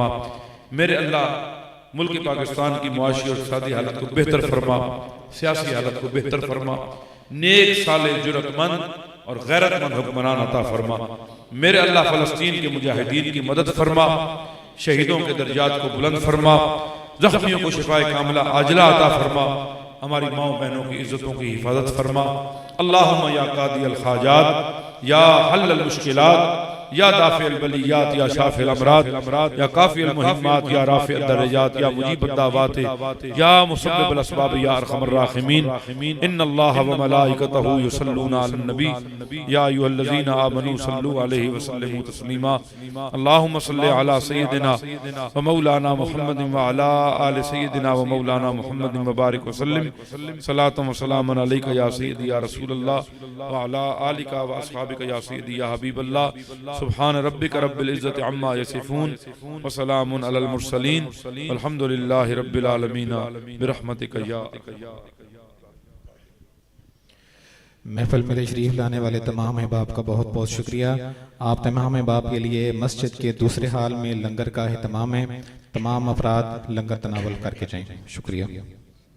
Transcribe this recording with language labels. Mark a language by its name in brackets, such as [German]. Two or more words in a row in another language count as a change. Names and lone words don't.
[Urdu] میرے اللہ ملک پاکستان کی معاشی اور اقتصادی حالت کو بہتر فرما، سیاسی حالت کو بہتر فرما، نیک صالح جرأت مند اور غیرت مند حکمران عطا فرما. میرے اللہ فلسطین کے مجاہدین کی مدد فرما، شہیدوں کے درجات کو بلند فرما، زخمیوں کو شفائے کاملہ عاجلہ عطا فرما، ہماری ماؤں بہنوں کی عزتوں کی حفاظت فرما. [Arabic] اللهم يا قاضي الحاجات، يا حل المشكلات، يا دافع البليات، يا شافي الأمراض، يا كافي المهمات، يا رافع الدرجات، يا مجيب الدعوات، يا مسبب الأسباب، يا أرحم الراحمين. إن الله وملائكته يصلون على النبي يا أيها الذين آمنوا صلوا عليه وسلموا تسليما. اللهم صل على سيدنا ومولانا محمد وعلى آل سيدنا ومولانا محمد وبارك وسلم. صلاة وسلام عليك يا سيدي يا رسول الله وعلى آلك وأصحابك يا سيدي يا حبيب الله. سبحان ربك رب العزة عما يصفون وسلام على المرسلين والحمد لله رب العالمين برحمتك يا. [Urdu] محفل میں تشریف لانے والے تمام احباب کا بہت بہت شکریہ. آپ تمام احباب کے لیے مسجد کے دوسرے ہال میں لنگر کا اہتمام ہے. تمام افراد لنگر تناول کر کے جائیں. شکریہ.